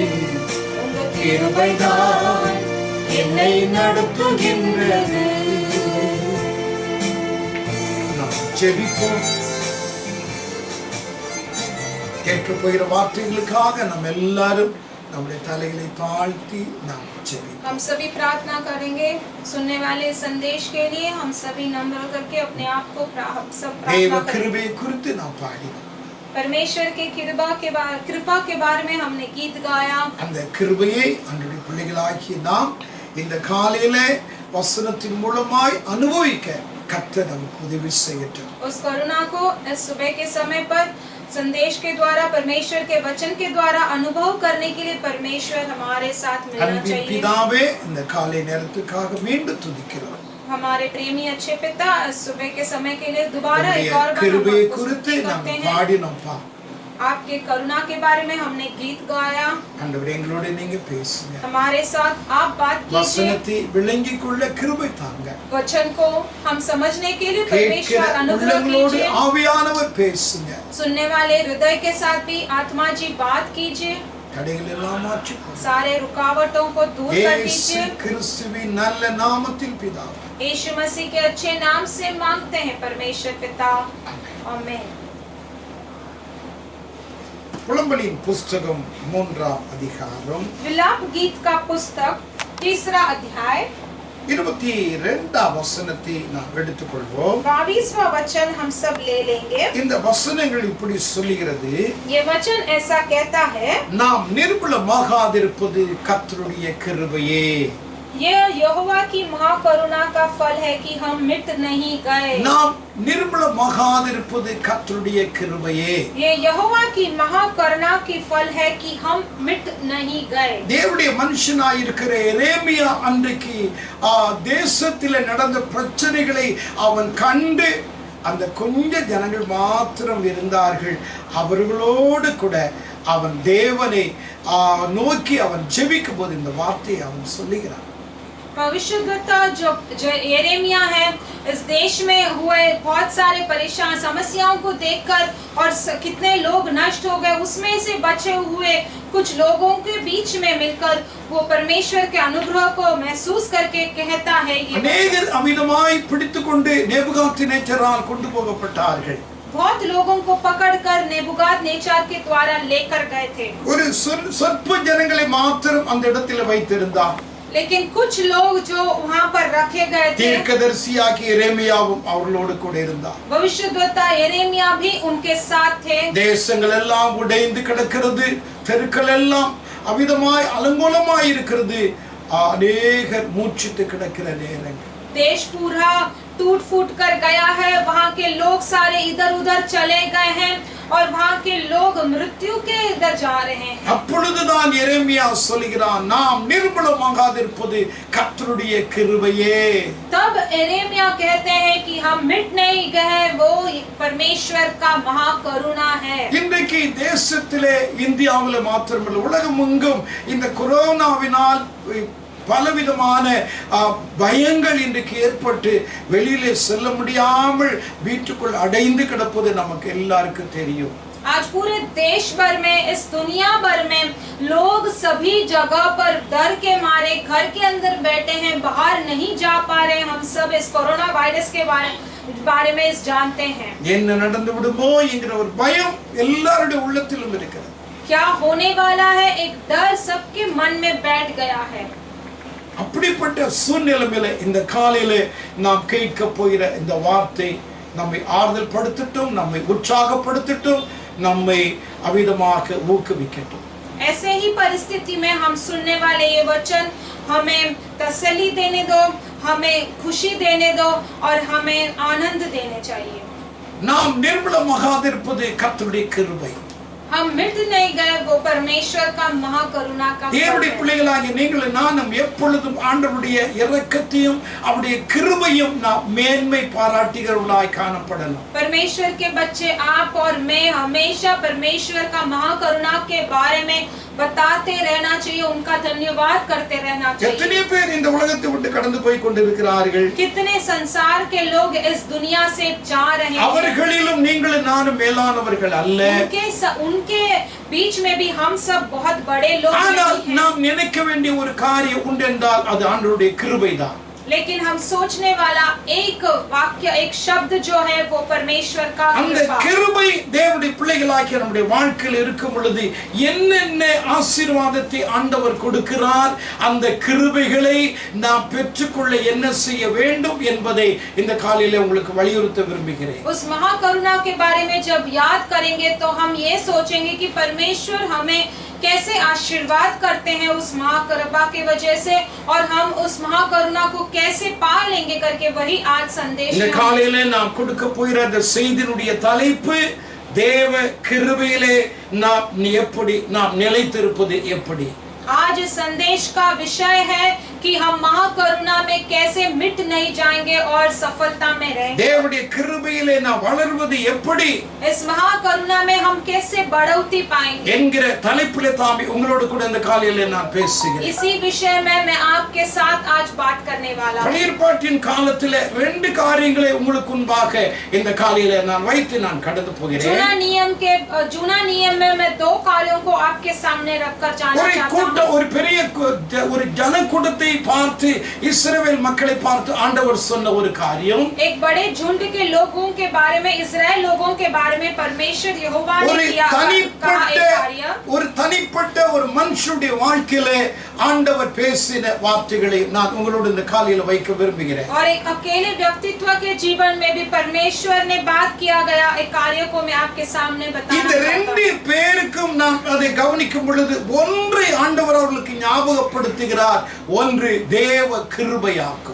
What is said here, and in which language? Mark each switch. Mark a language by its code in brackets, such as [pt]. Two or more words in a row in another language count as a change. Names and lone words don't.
[ta] உங்க கிருபைதான் என்னை நடத்துகின்றது. நாம் ஜெபிப்போம். கேட்க போகிற வார்த்தைகளுக்காக நம்ம எல்லாரும் நம்முடைய தலைகளை தாழ்த்தி நாம் ஜெபிப்போம். [hi] हम सभी प्रार्थना करेंगे सुनने वाले संदेश के लिए. हम सभी नम्र करके अपने आप को सब [ta] தேவ [hi] प्रार्थना करें. [ta] கிருபை குறித்து நாம் பாடினோம். [hi] परमेश्वर के कृपा के बारे में हमने गीत गाया. [ta] அந்த கிருபையை நம்முடைய பிள்ளைகளாகிய நாம் இந்த காலையிலே வசனத்தின் மூலமாய் அனுபவிக்க கர்த்தர் நமக்கு உதவி செய்யட்டும். [hi] उस करुणा को इस सुबह के समय पर संदेश के द्वारा परमेश्वर के वचन के द्वारा अनुभव करने के लिए परमेश्वर हमारे साथ मिलना [ta] அன்பின் [hi] चाहिए. [ta] பிதாவே இந்த காலை நேரத்துக்காக மீண்டும் துதிக்கிறோம். [hi] हमारे प्रेमी अच्छे पिता इस सुबह के समय के लिए दोबारा एक और बार [ta] கிருபையை [hi] हम [ta] குறித்து [hi] स्तुति [ta] நாம் [hi] करते हैं. [ta] பாடினோம்ப்பா. [hi] आपके करुणा के बारे में हमने गीत गाया. [ta] ஆண்டவரே எங்களோட நீங்க பேசுங்க. [hi] हमारे साथ आप बात कीजिए. [ta] வசனத்தை விளங்கிக் கொள்ள கிருபை தாங்க. [hi] वचन को हम समझने के लिए [ta] கேட்கிற [hi] परमेश्वर अनुग्रह [ta] உள்ளங்களோடு [hi] कीजिए. [ta] ஆவியானவர் பேசுங்க. [hi] सुनने वाले हृदय के साथ भी आत्मा जी बात कीजिए. [ta] தடைகள் எல்லாம் மாற்றிக்கொள்ளுங்க. [hi] सारे रुकावटों को दूर कर இயேசு दीजिए. [ta] கிறிஸ்துவின் நல்ல நாமத்தில் பிதாவே. [hi] यीशु मसीह के अच्छे नाम से मांगते हैं परमेश्वर पिता. आमीन. [ta] புலம்பலின் புஸ்தகம் 3ஆம் அதிகாரம் [hi] विलाप गीत का पुस्तक 3 अध्याय [ta] 22ஆம் வசனத்தை நாம் எடுத்துக்கொள்வோம். [hi] 22वां वचन हम सब ले लेंगे. [ta] இந்த வசனங்கள் இப்படி சொல்லுகிறது. [hi] ये वचन ऐसा कहता है, [ta] நாம் நிர்மூலமாகாதிருப்பது கர்த்தருடைய கிருபையே. [hi] ये यहोवा की महाकरुणा का फल है कि हम मिट नहीं गए। [ta] நாம் நிர்மூலமாகாதிருப்பது கர்த்தருடைய கிருபையே. [hi] ये यहोवा की महाकरुणा की फल है कि हम मिट नहीं गए। [ta] தேவனுடைய மனுஷனாய் இருக்கிற எரேமியா அன்றைக்கு தேசத்திலே நடந்த பிரச்சனைகளை அவன் கண்டு அந்த கொஞ்ச ஜனங்கள் மாத்திரம் இருந்தார்கள். அவர்களோடு கூட அவன் தேவனை நோக்கி அவன் ஜெபிக்கும் போது இந்த வார்த்தையை அவன் சொல்லுகிறான். [hi] भविष्यद्वक्ता जो यिर्मयाह है, इस देश में हुए बहुत सारे परेशान समस्याओं को देखकर और कितने लोग नष्ट हो गए, उसमें से बचे हुए कुछ लोगों के बीच में मिलकर वो परमेश्वर के अनुग्रह को महसूस करके कहता है, [ta] அநேகர் அமிதமாய் பிடித்துக்கொண்டு நேபுகாத்நேச்சாரால் கொண்டு போகப்பட்டார்கள். [hi] बहुत लोगों को पकड़कर नेबुकाद्नेच्छर के द्वारा लेकर गए थे. [ta] ஒரு சொற்ப ஜனங்களை மாத்திரம் அந்த இடத்தில் வைத்திருந்தார். [hi] लेकिन कुछ लोग जो वहां पर रखे गए थे, [ta] தீர்க்கதரிசியாகிய எரேமியாவும் அவர்களோடு கூட இருந்தார். [hi] भविष्यद्वक्ता यिर्मयाह भी उनके साथ थे. [ta] தேசங்கள் எல்லாம் உடைந்து கிடக்கிறது, தெருக்கள் எல்லாம் அவிதமாய் அலங்கோலமாய் இருக்கிறது, அநேகர் மூச்சிட்டு கிடக்கிற நேரங்கள். [hi] देश पूरा टूट फूट कर गया है, वहाँ के लोग सारे इधर उधर चले गए हैं और वहाँ के लोग मृत्यु के इधर जा रहे हैं. [ta] அப்பொழுதுதான் எரேமியா சொல்கிறான், நாம் நிர்மூலமாகாதிருப்பது கர்த்தருடைய கிருபையே. [hi] तब यिर्मयाह कहते हैं कि हम मिट नहीं गए, वो परमेश्वर का महाकरुणा है. [ta] இன்றைக்கு தேசத்திலே இந்தியாவில் மாத்திரமல்ல உலகமெங்கும் இந்த கொரோனாவினால் பலவிதமான பயங்கள் இன்றைக்கு ஏற்பட்டு வெளியிலே செல்ல முடியாமல் வீட்டுக்குள் அடைந்து கிடப்பது நமக்கு எல்லாருக்கும் தெரியும். [hi] आज पूरे देश भर में, इस दुनिया भर में लोग सभी जगह पर डर के मारे घर के अंदर बैठे हैं, बाहर नहीं जा पा रहे. हम सब इस कोरोना वायरस के बारे में जानते हैं. [ta] என்ன நடந்து விடுமோ என்கிற ஒரு பயம் எல்லாருடைய உள்ளத்திலும் இருக்கிறது. [hi] क्या होने वाला है, एक डर सबके मन में बैठ गया है. [ta] அப்படிப்பட்ட சூழ்நிலையில இந்த காலையிலே நாம் கேட்க போகிற இந்த வார்த்தை நம்மை ஆறுதல் படுத்தட்டும், நம்மை உற்சாகப்படுத்தட்டும், நம்மை அவிதமாக ஊக்குவிக்கட்டும். [hi] ऐसे ही परिस्थिति में हम सुनने वाले ये वचन हमें तसल्ली देने दो, हमें खुशी देने दो और हमें आनंद देने चाहिए. [ta] நாம் நிர்மூலமாகாதிருப்பது கர்த்தருடைய கிருபை. [hi] हम मिट नहीं गए, वो परमेश्वर का महाकरुणा का [ta] தேவனுடைய பிள்ளைகளாகிய நீங்கள் நானும் எப்பொழுதும் ஆண்டவருடைய இரக்கத்தையும் அவருடைய கிருபையும் நாம் மேன்மை பாராட்டுகிறவர்களாய் காணப்படணும். [hi] परमेश्वर के बच्चे आप और मैं हमेशा परमेश्वर का महाकरुणा के बारे में बताते रहना चाहिए, उनका धन्यवाद करते रहना चाहिए. [ta] எத்தனை பேர் இந்த உலகத்தை விட்டு கடந்து போய் கொண்டிருக்கிறார்கள். [hi] कितने संसार के लोग इस दुनिया से जा रहे हैं. [ta] அவர்களிலும் நீங்கள் நானும் மேலானவர்கள் அல்ல. [hi] उनके बीच में भी हम सब बहुत बड़े लोग [ta] ஆனால் [hi] नहीं हैं. [ta] நாம் நினைக்க வேண்டிய ஒரு காரியம் உண்டு என்றால் அது ஆண்டவருடைய கிருபைதான். [hi] लेकिन हम सोचने वाला एक वाक्य, एक शब्द जो है वो परमेश्वर का [ta] அந்த [hi] कृपा. [ta] கிருபை தேவனுடைய பிள்ளைகளாகிய நம்முடைய வாழ்க்கையில் இருக்கும் பொழுது என்னென்ன ஆசீர்வாதத்தை ஆண்டவர் கொடுக்கிறார், அந்த கிருபைகளை நாம் பெற்றுக்கொள்ள என்ன செய்ய வேண்டும் என்பதை இந்த காலையில உங்களுக்கு வலியுறுத்த விரும்புகிறேன். [hi] उस महाकरुणा के बारे में जब याद करेंगे तो हम ये सोचेंगे कि परमेश्वर हमें कैसे आशीर्वाद करते हैं उस महाकृपा की वजह से, और हम उस महाकरुणा को कैसे पा लेंगे करके वही आज संदेश [ta] இந்த காலையில நாம் கொடுக்க போகிற அந்த செய்தியினுடைய தலைப்பு தேவ கிருபையிலே நாம் நிலைத்திருப்பது எப்படி. [hi] आज संदेश का विषय है कि हम महाकरुणा में कैसे मिट नहीं जाएंगे और सफलता में रहेंगे. [ta] தேவனுடைய கிருபையிலே நாம் வளர்வது எப்படி, [hi] इस महाकरुणा में हम कैसे बढ़ोतरी पाएंगे [ta] என்கிற தலைப்பிலே தாமே உங்களோடு கூட இந்த காலையிலே நான் பேசுகிறேன். [hi] इसी विषय में मैं आपके साथ आज बात करने वाला हूँ. [ta] பழைய ஏற்பாட்டின் காலத்திலே ரெண்டு காரியங்களை உங்களுக்கு முன்பாக இந்த காலையிலே நான் வைத்து நான் கடந்து போகிறேன். [hi] जूना नियम में मैं दो कार्यों को आपके सामने रखकर जाना चाहता हूँ. [ta] ஒரு பெரிய ஒரு ஜனக்கூட்டத்தை பார்த்து இஸ்ரவேல் மக்களை பார்த்து ஆண்டவர் சொன்ன ஒரு காரியம், [hi] एक बड़े झुंड के लोगों के बारे में, इस्राएल लोगों के बारे में परमेश्वर यहोवा ने किया [ta] ஒரு தனிப்பட்ட ஒரு மனுஷனுடைய வாழ்க்கையிலே ஆண்டவர் பேசின வார்த்தைகளை நான் உங்களோடு இந்த காலையில வைக்க விரும்புகிறேன். [hi] और एक अकेले व्यक्तित्व के जीवन में भी परमेश्वर ने बात किया गया एक कार्य को मैं आपके सामने बताना [ta] இந்த ரெண்டு பேருக்கும் நாம் அதை கவனிக்கும் பொழுது ஒன்றை ஆண்டவர் அவர்களுக்கு ஞாபகப்படுத்துகிறார், ஒன்று தேவ கிருபையாகும்.